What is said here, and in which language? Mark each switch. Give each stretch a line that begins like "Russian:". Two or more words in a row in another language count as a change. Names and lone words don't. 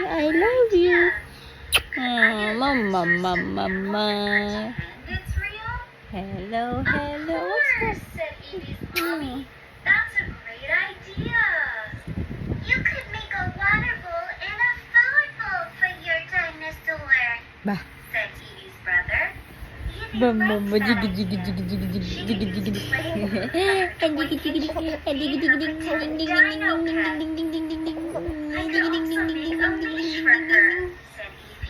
English: I love you. Mama, mama, mama. Hello, hello. That's a great idea. You could make a water bowl and a food bowl for your dinosaur, Bah. said Evie's brother. Evie Bam bam likes bam that jiggy jiggy idea. jiggy jiggy jiggy jiggy jiggy jiggy. And Jiggy jiggy jiggy and jiggy jiggy ding ding ding ding ding ding ding ding ding ding ding ding I ding could ding ding also ding make ding a ding ding leash ding for ding her, ding. said